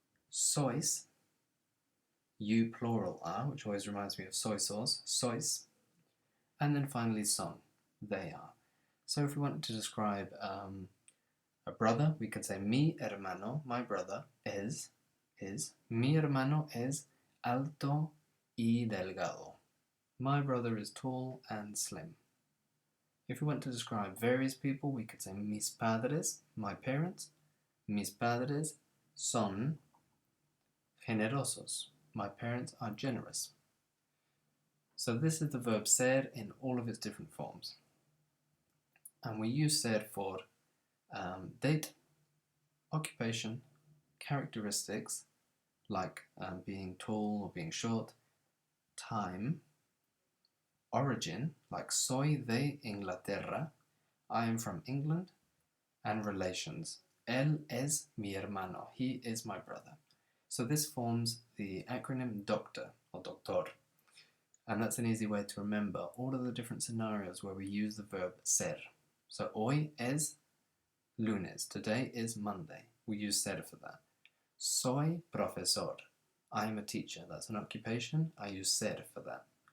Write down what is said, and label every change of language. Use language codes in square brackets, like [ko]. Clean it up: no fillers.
[en] Sois, you plural are, which always reminds me of soy sauce, sois. And then finally son, they are. So if we wanted to describe a brother, we could say [es] mi hermano, [en] my brother, is. [es] Mi hermano es alto y delgado. [en] My brother is tall and slim. If we want to describe various people, we could say [es] mis padres, [en] my parents. [es] Mis padres son generosos. [en] My parents are generous. So this is the verb ser in all of its different forms. And we use ser for date, occupation, characteristics, like being tall or being short, time, origin, like [es] soy de Inglaterra, [en] I am from England, and relations. [es] Él es mi hermano, [en] he is my brother. So this forms the acronym doctor or doctor. And that's an easy way to remember all of the different scenarios where we use the verb ser. So [es] hoy es lunes, [en] today is Monday. We use ser for that. [es] Soy profesor, [en] I am a teacher, that's an occupation, I use ser for that.